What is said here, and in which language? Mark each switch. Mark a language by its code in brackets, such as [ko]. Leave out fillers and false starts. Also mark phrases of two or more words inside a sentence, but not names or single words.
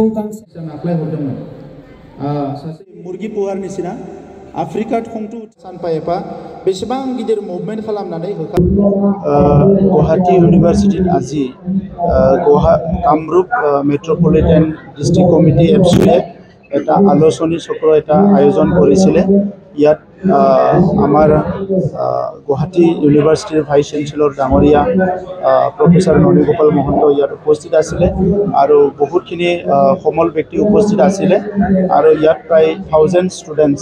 [brx] आख्लाय हरदोंमोन सासे मुर्गी पुवार निसिना आफ्रिका थंथु सानफा एफा बेसेबां गिदिर मुभमेन्ट खालामनानै [as] गुवाहाटी यूनिवर्सिटी আজি कामरूप मेट्रोपलिटन डिस्ट्रिक्ट कमिटी एफसीए এটা আলোচনী চক্ৰ এটা আয়োজন কৰিছিলে ইয়াত আমাৰ গুৱাহাটী ইউনিভাৰ্চিটিৰ [en] vice chancellor [as] ডাঙৰীয়া প্ৰফেসৰ ননীগোপাল মহন্ত ইয়াত উপস্থিত আছিলে আৰু বহুতখিনি সমল ব্যক্তি উপস্থিত আছিলে আৰু ইয়াত প্ৰায় 1000 ষ্টুডেণ্টছ